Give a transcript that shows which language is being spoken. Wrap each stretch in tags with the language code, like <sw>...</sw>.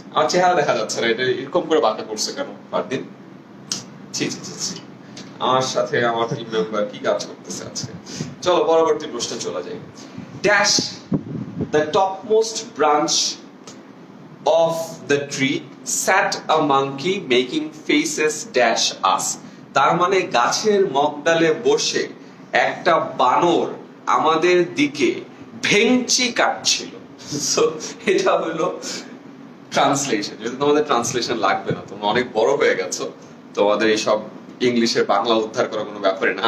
<bn>আমার চেহারা দেখা যাচ্ছে না, এটা এরকম করে বাঁকা করছে কেন ফারদিন? ছি ছি ছি ছি। আমার সাথে আমার টিম মেম্বার কি কাজ করতেছে আজকে। চলো পরবর্তী প্রশ্নে চলে যাই।</bn> <en>Dash the topmost branch of the tree sat a monkey making faces dash us.</en> <bn>তার মানে গাছের মগডালে বসে একটা বানর আমাদের দিকে ভেঙচি কাটছিল। সো এটা হলো ট্রান্সলেশন। যদি তোমাদের ট্রান্সলেশন লাগবে না, তোমরা অনেক বড় হয়ে গেছো, তোমাদের এইসব ইংলিশে বাংলা উদ্ধার করার কোনো ব্যাপারই না।</bn>